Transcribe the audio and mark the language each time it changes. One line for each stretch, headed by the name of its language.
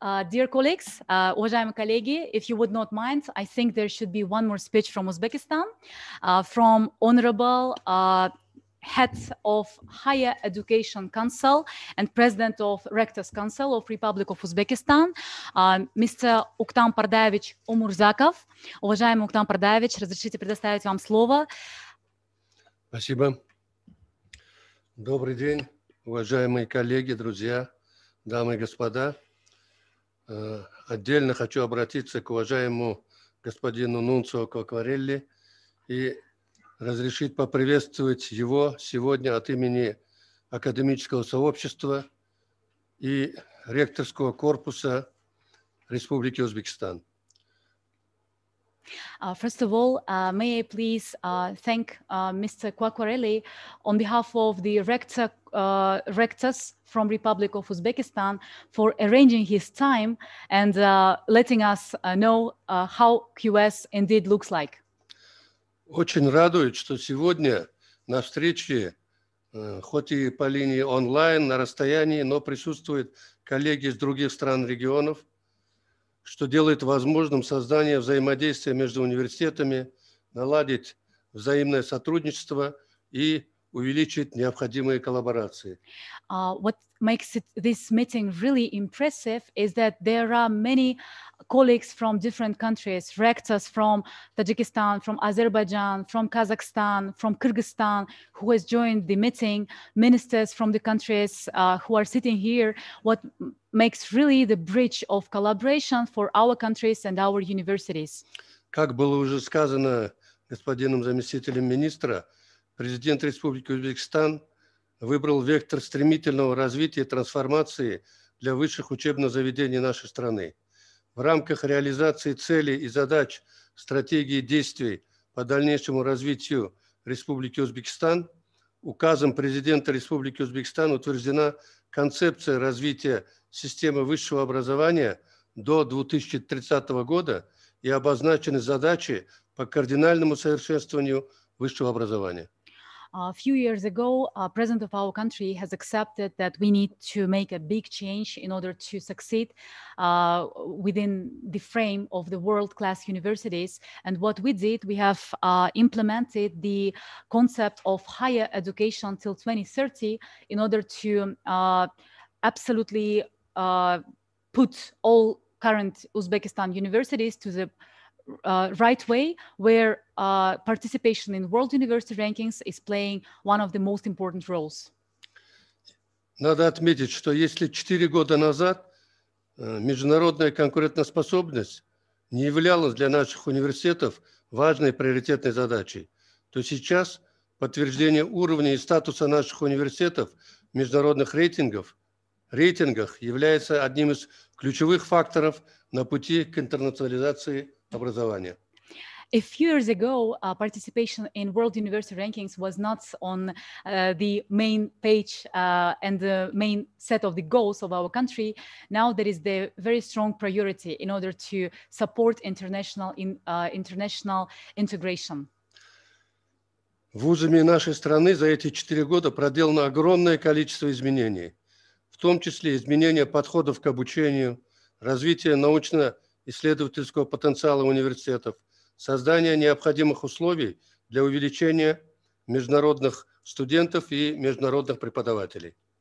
English: Dear colleagues,
Russian: уважаемые коллеги,
English: if you would not mind, I think there should be one more speech from Uzbekistan, from Honorable Head of Higher Education Council and President of Rectors Council of Republic of Uzbekistan, Mr.
Russian: Уктам Пардаевич Умурзаков. Уважаемый Уктам Пардаевич, разрешите предоставить вам слово. Спасибо. Добрый день, уважаемые коллеги, друзья, дамы и господа. Отдельно хочу обратиться к уважаемому господину Нунцио Quacquarelli и разрешить поприветствовать его сегодня от имени академического сообщества и ректорского корпуса Республики Узбекистан.
English: First of all, may I please thank Mr. Quacquarelli on behalf of the rectors from Republic of Uzbekistan for arranging his time and letting us know how QS indeed looks like.
Russian: Очень радует, что сегодня на встрече, хоть и по линии онлайн, на расстоянии, но присутствуют коллеги из других стран регионов, что делает возможным создание взаимодействия между университетами, наладить взаимное сотрудничество и увеличить необходимые коллаборации.
English: What makes this meeting really impressive is that there are many colleagues from different countries, rectors from Tajikistan, from Azerbaijan, from Kazakhstan, from Kyrgyzstan, who has joined the meeting, ministers from the countries who are sitting here, what makes really the bridge of collaboration for our countries and our universities.
Russian: Как было уже сказано господином заместителем министра, президент Республики Узбекистан выбрал вектор стремительного развития и трансформации для высших учебных заведений нашей страны. В рамках реализации целей и задач стратегии действий по дальнейшему развитию Республики Узбекистан указом президента Республики Узбекистан утверждена концепция развития системы высшего образования до 2030 года и обозначены задачи по кардинальному совершенствованию высшего образования.
English: A few years ago, President of our country has accepted that we need to make a big change in order to succeed within the frame of the world-class universities. And what we did, we have implemented the concept of higher education till 2030 in order to absolutely put all current Uzbekistan universities to the right way, where participation in world university rankings is playing one of the most important roles.
Russian: Надо отметить, что если 4 года назад международная конкурентоспособность не являлась для наших университетов важной приоритетной задачей, то сейчас подтверждение уровня и статуса наших университетов в международных рейтингах является одним из ключевых факторов на пути к интернационализации образования.
English: A few years ago, participation in world university rankings was not on the main page and the main set of the goals of our country. Now there is the very strong priority in order to support international integration.
Russian: Вузами нашей страны за эти 4 года проделано огромное количество изменений, в том числе изменения подходов к обучению, развитие научно-исследовательского потенциала университетов, создание необходимых условий для увеличения международных студентов и международных преподавателей.